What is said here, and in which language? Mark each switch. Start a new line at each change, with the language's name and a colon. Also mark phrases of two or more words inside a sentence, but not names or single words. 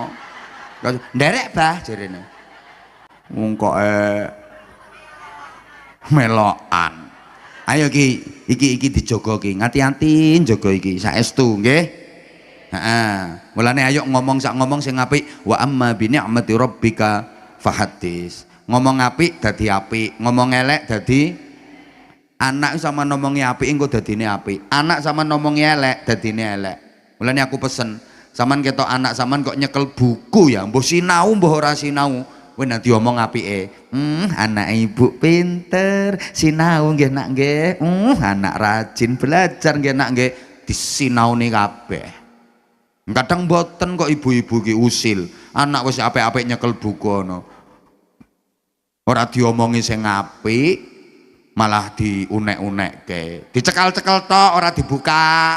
Javanese: Nderek bah jarene. Wong kok melokan. Ayo iki dijogo ki. Ngati-ati njogo iki saestu nggih. Heeh. Mulane ayo ngomong sak ngomong sing apik
Arabic: wa amma bi ni'mati rabbika fahadis.
Javanese: Ngomong apik dadi apik, ngomong elek dadi anak sama ngomongi apik engko dadine apik. Anak sama ngomongi elek dadine elek. Mulane aku pesen, sampean ketok anak sampean kok nyekel buku ya, mbuh sinau mbuh ora sinau. Kowe nanti omong apike. Anak ibu pinter, sinau nggih nak nggih. Anak
Indonesian: rajin belajar
Javanese: nggih nak nggih. Disinauni kabeh. Kadang mboten kok ibu-ibu ki usil. Anak wis apik-apik nyekel buku ngono. Ora diomongi sing apik, malah diunek-unekke, dicekal-cekel tok ora dibuka.